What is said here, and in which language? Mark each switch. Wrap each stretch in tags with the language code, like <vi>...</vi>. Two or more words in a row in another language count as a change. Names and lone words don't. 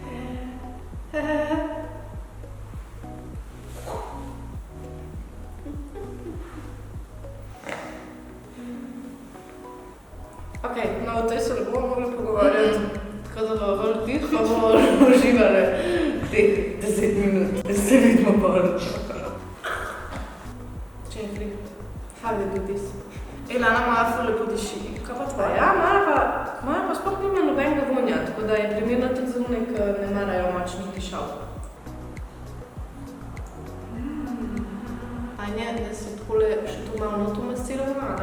<sl>Ok, no o tej se ne bomo mogli pogovarjati, tako da bomo bolj tih, pa bomo uživali teh 10 minut, da se vidimo bolj.</sl> <en>Gently. How you do this?</en> <sl>Lana moja ful lepo diši. Kaj pa tvoja? Ja, moja pa sploh nima nobenega vonja, tako da je primerna tudi za one, ki ne marajo močnih dišav. Anja, da se takole še to malo noto masiramo, ne?</sl>